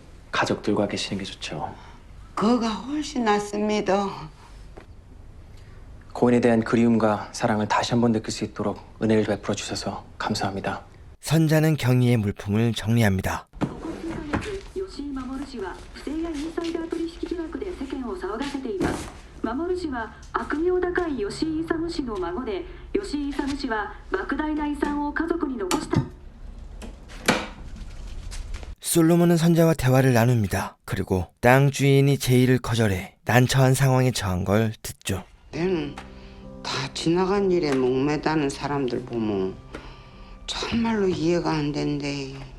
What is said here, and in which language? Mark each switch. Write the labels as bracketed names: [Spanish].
[Korean] 가족들과 계시는 게 좋죠. 그거가 훨씬 낫습니다. 고인에 대한 그리움과 사랑을 다시 한번 느낄 수 있도록 은혜를 베풀어 주셔서 감사합니다. 선자는 경희의 물품을 정리합니다. [Japanese] 吉井守氏は不正やインサイダー取引疑惑で世間を騒がせています。守氏は悪名高い吉井勇氏の孫で、吉井勇氏は莫大な遺産を家族に残した。 [Korean] 솔로몬은 선자와 대화를 나눕니다. 그리고 땅 주인이 제의를 거절해 난처한 상황에 처한 걸 듣죠. 내는 다 지나간 일에 목매다는 사람들 보면 정말로 이해가 안 된대.